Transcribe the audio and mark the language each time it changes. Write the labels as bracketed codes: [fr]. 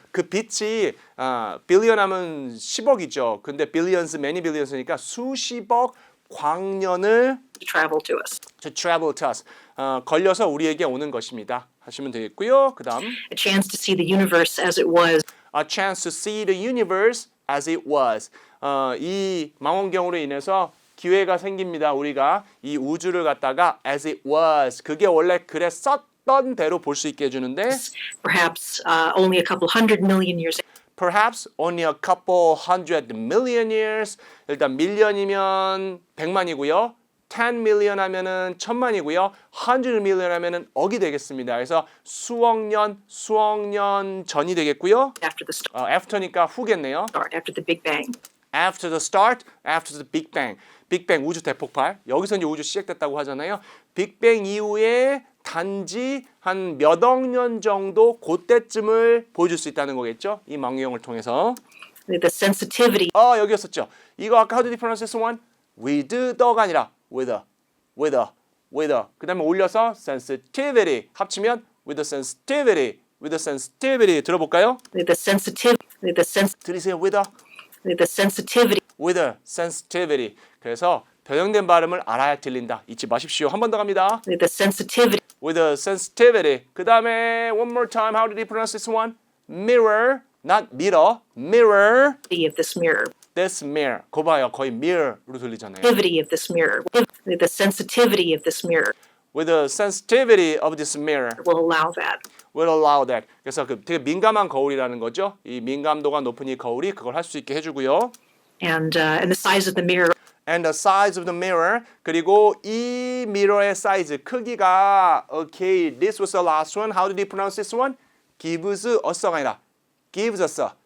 [ko] 그 빛이 billion 하면 10억이죠. 근데 billions, many billions니까 수십억 광년을 [en] to travel to us. to travel to us. [ko] 걸려서 우리에게 오는 것입니다. 하시면 되겠고요. 그다음 [en] A chance to see the universe as it was. a chance to see the universe as it was. [ko] 이 망원경으로 인해서 기회가 생깁니다. 우리가 이 우주를 갖다가 [en] as it was. [ko] 그게 원래 그랬었던 대로 볼 수 있게 해주는데 [en] Perhaps only a couple hundred million years perhaps only a couple hundred million years. [ko] 일단 밀리언이면 100만이고요. 10 million 하면은 1000만이고요. 100 million 하면은 억이 되겠습니다. 그래서 수억 년 전이 되겠고요. [en] after the start, [ko] after니까 후겠네요. [en] after the Big Bang. After the start, after the Big Bang. [ko] 빅뱅 우주 대폭발. 여기서 이제 우주 시작됐다고 하잖아요. 빅뱅 이후에 단지 한 몇 억 년 정도 그때쯤을 보여줄 수 있다는 거겠죠. 이 망원경을 통해서. [en] The sensitivity [ko] 여기였었죠. 이거 아까 [en] how did you pronounce this one? [ko] with the가 아니라 with a. 그 다음에 올려서 sensitivity. 합치면 with the sensitivity. 들어볼까요? [en] the sensitivity [ko] 들으세요. with [en] the a sensitivity. [ko] 그래서 변형된 발음을 알아야 들린다. 잊지 마십시오. 한 번 더 갑니다. [en] the sensitivity With a sensitivity. [ko] 그 다음에 [en] one more time. How did he pronounce this one? Mirror, not mirror. Mirror. of this mirror. This mirror. [ko] 거 봐요. 거의 mirror로 들리잖아요. [en] Sensitivity of this mirror. The sensitivity of this mirror With the sensitivity of this mirror. will allow that. Will allow that. [ko] 그래서 그 되게 민감한 거울이라는 거죠. 이 민감도가 높은 이 거울이 그걸 할 수 있게 해주고요. [en] And the size of the mirror And the size of the mirror. [ko] 그리고 이 미러의 사이즈, 크기가 [en] okay, this was the last one. How did he pronounce this one? Gives us가 아니라 gives us.